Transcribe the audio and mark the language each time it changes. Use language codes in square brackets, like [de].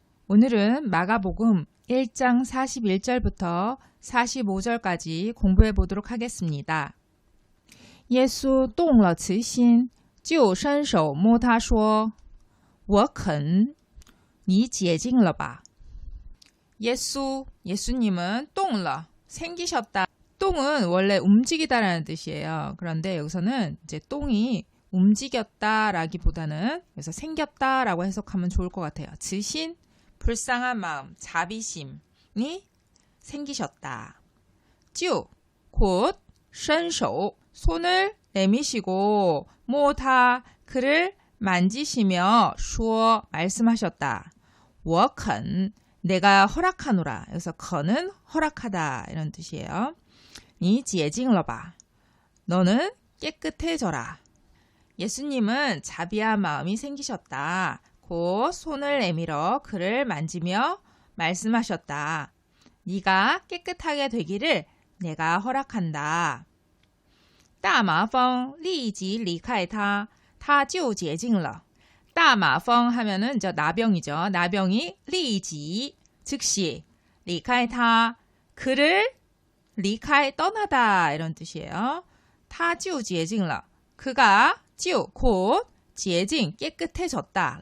[ko] 오늘은 마가복음 1장 41절부터 45절까지 공부해 보도록 하겠습니다. [zh] 耶稣动了慈心，就伸手摸他说：“我肯，你洁净了吧。” [ko] 예수님은 [zh] 动了, [ko] 생기셨다. 똥은 원래 움직이다라는 뜻이에요. 그런데 여기서는 이제 똥이 움직였다라기보다는 그래서 생겼다라고 해석하면 좋을 것 같아요. 지신, 불쌍한 마음, 자비심이 생기셨다. 就, 곧, [zh] 伸手, [ko] 손을 내미시고, 모타, 그를 만지시며, 说, 말씀하셨다. [zh] 我肯, [ko] 내가 허락하노라. 여기서 肯은 허락하다 이런 뜻이에요. [zh] 你洁净了吧. [ko] 너는 깨끗해져라. 예수님은 자비한 마음이 생기셨다. 곧 손을 내밀어 그를 만지며 말씀하셨다. 네가 깨끗하게 되기를 내가 허락한다. [zh] 大麻风立即离开他,他就洁净了. [ko] 大麻风 하면은 이제 나병이죠. 나병이 立即 즉시 [zh] 离开他 [ko] 그를 离开 떠나다 이런 뜻이에요. [zh] 他就洁净了. [ko] 그가 就 곧 洁净 깨끗해졌다.